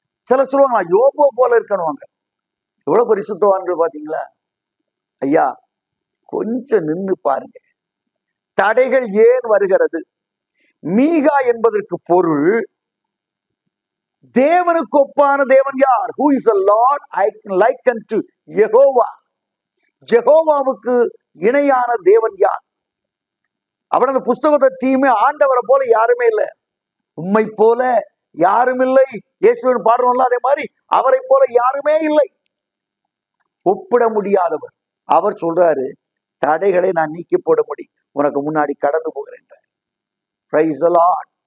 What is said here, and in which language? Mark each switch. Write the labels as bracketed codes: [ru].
[ta] சில சொல்லுவாங்க நான் யோபோ போல இருக்கணுவாங்க. எவ்வளவு பரிசுத்தவான்கள் பாத்தீங்களா? ஐயா, கொஞ்சம் நின்று பாருங்க. தடைகள் ஏன் வருகிறது? மீகா என்பதற்கு பொருள் தேவனுக்கு ஒப்பான தேவன் யார்? [en] Who is the Lord I can liken to Jehovah. [ta] ஜெகோவாவுக்கு இணையான தேவன் யார்? அவர் அந்த புஸ்தகத்தை தீமே ஆண்டவரை போல யாருமே இல்லை, உம்மை போல யாரும் இல்லை. இயேசுவின் பாடுறோம்ல, அதே மாதிரி அவரை போல யாருமே இல்லை, ஒப்பிட முடியாதவர். அவர் சொல்றாரு, தடைகளை நான் நீக்கி போட முடியும், உனக்கு முன்னாடி கடந்து போகிறேன். [en] Praise the Lord.